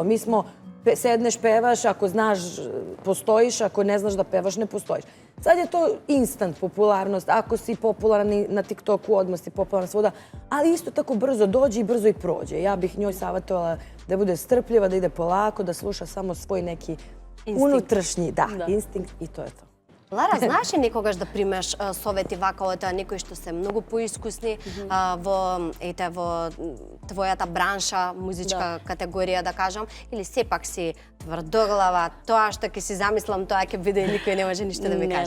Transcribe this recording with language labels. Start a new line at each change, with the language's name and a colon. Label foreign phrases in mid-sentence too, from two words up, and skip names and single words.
Serbian: Mi smo, sedneš, pevaš, ako znaš postojiš, ako ne znaš da pevaš ne postojiš. Sad je to instant popularnost, ako si popularan na TikToku, odmah si popularan svuda, ali isto tako brzo dođe i brzo i prođe. Ja bih njoj savjetovala da bude strpljiva, da ide polako, da sluša samo svoj neki unutrašnji instinkt i to je to.
Macedonian: Лара, знаеш ли некогаш да примеш совети вака од некои што се многу поискусни во твојата бранша, музичка категорија, да кажам, или сепак си тврдоглава, тоа што ќе си замислам, тоа ќе биде и никој не може ништо да ми каже?